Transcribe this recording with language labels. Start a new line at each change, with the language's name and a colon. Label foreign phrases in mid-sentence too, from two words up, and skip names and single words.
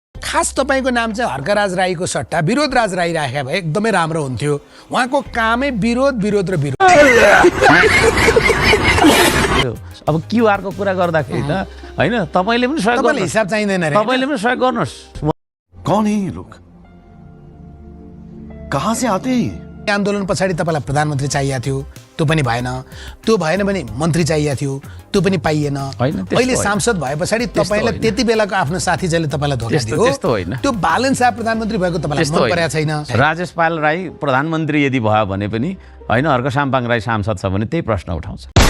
Nepali: खास तपाईँको नाम चाहिँ हर्कराज राईको सट्टा विरोधराज राई राखे भए एकदमै राम्रो हुन्थ्यो। उहाँको कामै विरोध विरोध र विरोध। अब क्यूआर को कुरा गर्दाखेरि त हैन तपाईले पनि सहयोग गर्नु, हिसाब चाहिँदैन रे, तपाईले पनि सहयोग गर्नुस्।
Hindi: कौन है ये लोग, कहाँ से आते हैं?
Nepali: आन्दोलन पछाडि तपाईलाई प्रधानमन्त्री चाहिएको थियो, त्यो पनि भएन। त्यो भएन भने मन्त्री चाहिएको थियो, त्यो पनि पाइएन। अहिले सांसद भए पछाडि तपाईलाई त्यति बेलाको आफ्नो साथी जसले तपाईलाई धोका दियो, त्यो बालन शाह प्रधानमन्त्री भएको तपाईलाई मन परेको छैन। राजेश पाल राई प्रधानमन्त्री यदि भयो भने पनि हैन, हर्क साम्पाङ राई सांसद छ भने त्यही प्रश्न उठाउँछ।